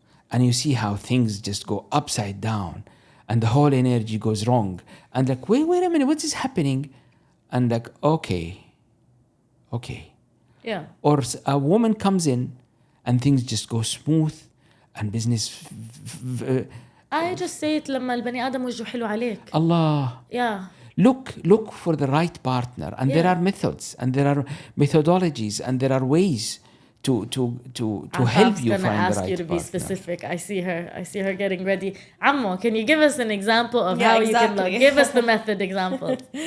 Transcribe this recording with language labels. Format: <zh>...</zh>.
<en>And you see how things just go upside down and the whole energy goes wrong. And like, wait a minute, what is happening? And like, okay. Yeah. Or a woman comes in and things just go smooth and business. I just say it</en> <ar>لما البني آدم وجهه حلو عليك.</ar> <en>Allah. Yeah. Look for the right partner. And there are methods and there are methodologies and there are ways to help you find the right partner. I'm gonna ask you to be specific. I see her getting ready. Ammo, can you give us an example of how you can look? Give us the method example.</en>